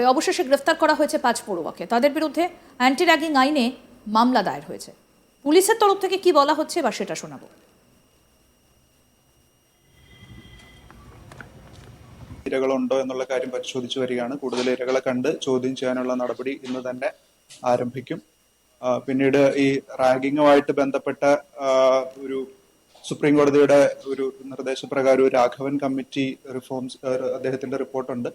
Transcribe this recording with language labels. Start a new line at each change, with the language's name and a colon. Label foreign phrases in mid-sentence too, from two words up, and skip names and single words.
Bangla: অবশেষে গ্রেফতার করা হয়েছে 5 পড়ুয়াকে। তাদের বিরুদ্ধে
English: anti ragging
Bangla: আইনে মামলা দায়ের হয়েছে। পুলিশের তরফ থেকে কি বলা হচ্ছে বা সেটা শোনাবো।
Malayalam: ഇരകളുണ്ടോ എന്നുള്ള കാര്യം പരിശോധിച്ചു വരികയാണ്. കൂടുതൽ ഇരകളെ കണ്ട് ചോദ്യം ചെയ്യാനുള്ള നടപടി ഇന്ന് തന്നെ ആരംഭിക്കും. പിന്നീട് ഈ റാഗിങ്ങുമായിട്ട് ബന്ധപ്പെട്ട ഒരു സുപ്രീം കോടതിയുടെ ഒരു നിർദ്ദേശപ്രകാരം ഒരു രാഘവൻ
English: committee reforms
Malayalam: അദ്ദേഹത്തിന്റെ റിപ്പോർട്ടുണ്ട്.